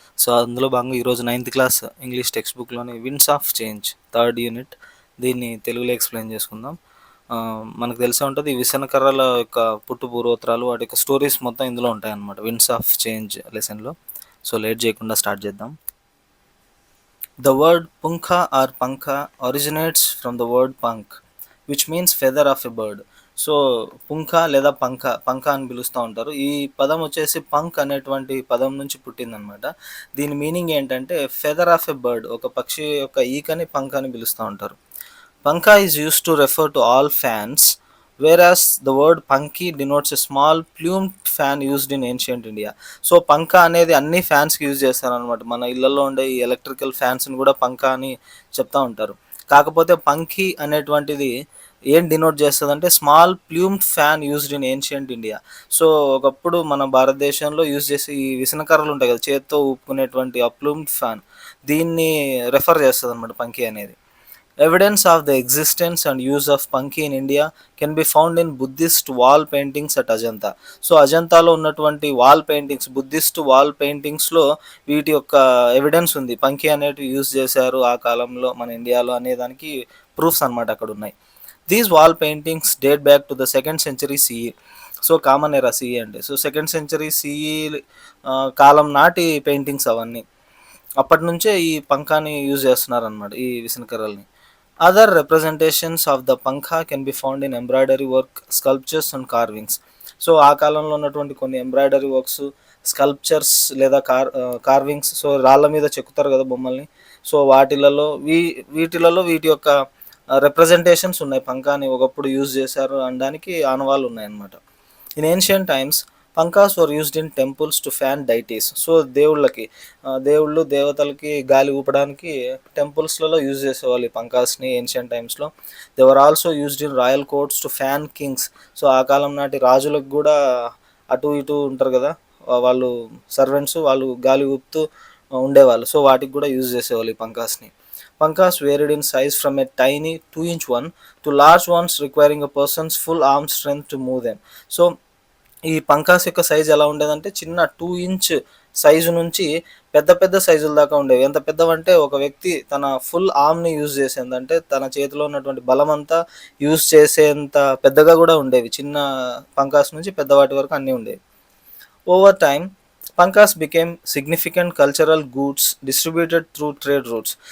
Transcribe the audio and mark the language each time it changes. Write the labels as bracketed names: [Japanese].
[Telugu] So అందులో భాగంగా ఈరోజు 9th class English text బుక్లోని winds of change third unit దీన్ని తెలుగులో ఎక్స్ప్లెయిన్ చేసుకుందాం. మనకు తెలిసే ఉంటుంది ఈ విసనకర్రల యొక్క పుట్టు పూర్వోత్తరాలు వాటి యొక్క స్టోరీస్ మొత్తం ఇందులో ఉంటాయన్నమాట విండ్స్ ఆఫ్ చేంజ్ లెసన్లో. సో లేట్ చేయకుండా స్టార్ట్ చేద్దాం. [English] The word punkha or pankha originates from the word punk, which means feather of a bird. [Telugu] So పుంఖ లేదా పంఖ అని పిలుస్తూ ఉంటారు. ఈ పదం వచ్చేసి పంక్ అనేటువంటి పదం నుంచి పుట్టిందనమాట. దీని మీనింగ్ ఏంటంటే [English] feather of a bird, [Telugu] ఒక పక్షి యొక్క ఈకని పంఖ అని పిలుస్తూ ఉంటారు. [English] Pankha is used to refer to all fans, whereas the word panki denotes a small plumed fan used in ancient India. [Telugu] So పంఖ అనేది అన్ని ఫ్యాన్స్కి యూజ్ చేస్తారనమాట. మన ఇళ్లలో ఉండే ఈ ఎలక్ట్రికల్ ఫ్యాన్స్ని కూడా పంఖ అని చెప్తా ఉంటారు. కాకపోతే పంఖీ అనేటువంటిది ఏం డినోట్ చేస్తుంది అంటే [English] Small plumed fan used in ancient India. [Telugu] So ఒకప్పుడు మన భారతదేశంలో యూజ్ చేసే ఈ విసనకర్రలు ఉంటాయి కదా, చేత్తో ఊపుకునేటువంటి ఆ ప్లూమ్డ్ ఫ్యాన్, దీన్ని రెఫర్ చేస్తుంది అనమాట పంఖీ అనేది. [English] Evidence of the existence and use of Panki in India can be found in Buddhist wall paintings at Ajanta. [Telugu] So అజంతాలో ఉన్నటువంటి వాల్ పెయింటింగ్స్, బుద్ధిస్ట్ వాల్ పెయింటింగ్స్లో వీటి యొక్క ఎవిడెన్స్ ఉంది. పంకి అనేటివి యూజ్ చేశారు ఆ కాలంలో మన ఇండియాలో అనే దానికి ప్రూఫ్స్ అనమాట అక్కడ ఉన్నాయి. [English] These wall paintings date back to the 2nd century CE. So common era CE అంటే. [Telugu] సో 2nd century CE కాలం నాటి పెయింటింగ్స్ అవన్నీ. అప్పటి నుంచే ఈ పంకాని యూజ్ చేస్తున్నారు అనమాట, ఈ విసనకర్రల్ని. [English] Other representations of the pankha can be found in embroidery work, sculptures and carvings. [Telugu] So ఆ కాలంలో ఉన్నటువంటి కొన్ని ఎంబ్రాయిడరీ వర్క్స్, స్కల్ప్చర్స్ లేదా కార్వింగ్స్, సో రాళ్ళ మీద చెక్కుతారు కదా బొమ్మల్ని. సో వీటిలలో వీటి యొక్క రిప్రజెంటేషన్స్ ఉన్నాయి. పంకాని ఒకప్పుడు యూజ్ చేశారు అనడానికి ఆనవాళ్ళు ఉన్నాయన్నమాట. [English] In ancient times pankas were used in temples to fan deities. [Telugu] So దేవుళ్ళు దేవతలకి గాలి ఊపడానికి టెంపుల్స్లలో యూజ్ చేసేవాళ్ళు ఈ పంకాస్ని ఏన్షియంట్ టైమ్స్లో. [English] They were also used in royal courts to fan kings. [Telugu] So ఆ కాలం నాటి రాజులకు కూడా అటు ఇటు ఉంటారు కదా వాళ్ళు, సర్వెంట్స్, వాళ్ళు గాలి ఊపుతూ ఉండేవాళ్ళు. సో వాటికి కూడా యూజ్ చేసేవాళ్ళు ఈ పంకాస్ని. [English] Pankas varied in size from a tiny 2-inch one to large ones requiring a person's full arm strength to move them. [Telugu] So ఈ పంకాస్ యొక్క సైజు ఎలా ఉండేదంటే చిన్న 2-inch సైజు నుంచి పెద్ద పెద్ద సైజుల దాకా ఉండేవి. ఎంత పెద్దవంటే ఒక వ్యక్తి తన ఫుల్ ఆర్మ్ని యూజ్ చేసేందంటే తన చేతిలో ఉన్నటువంటి బలం అంతా యూజ్ చేసేంత పెద్దగా కూడా ఉండేవి. చిన్న పంకాస్ నుంచి పెద్దవాటి వరకు అన్నీ ఉండేవి. [English] Over time pankas became significant cultural goods distributed through trade routes.